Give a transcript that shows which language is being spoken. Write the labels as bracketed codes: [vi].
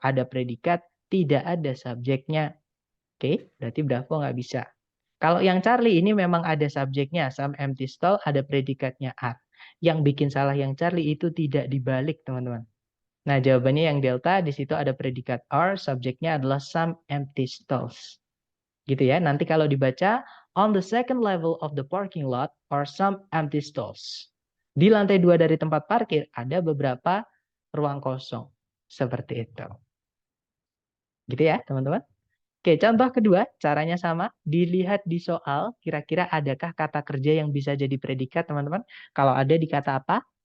[id] Ada predikat, tidak ada subjeknya. Oke, berarti Bravo nggak bisa. Kalau yang Charlie ini memang ada subjeknya, [en] some empty stall, [id] ada predikatnya are. Yang bikin salah yang Charlie itu tidak dibalik, teman-teman. Nah, jawabannya yang delta, di situ ada predikat are, subjeknya adalah [en] some empty stalls. [id] Gitu ya, nanti kalau dibaca, [en] on the second level of the parking lot are some empty stalls. [id] Di lantai 2 dari tempat parkir, ada beberapa ruang kosong. Seperti itu. Gitu ya, teman-teman. Oke, contoh kedua, caranya sama. Dilihat di soal, kira-kira adakah kata kerja yang bisa jadi predikat, teman-teman? Kalau ada, dikata apa?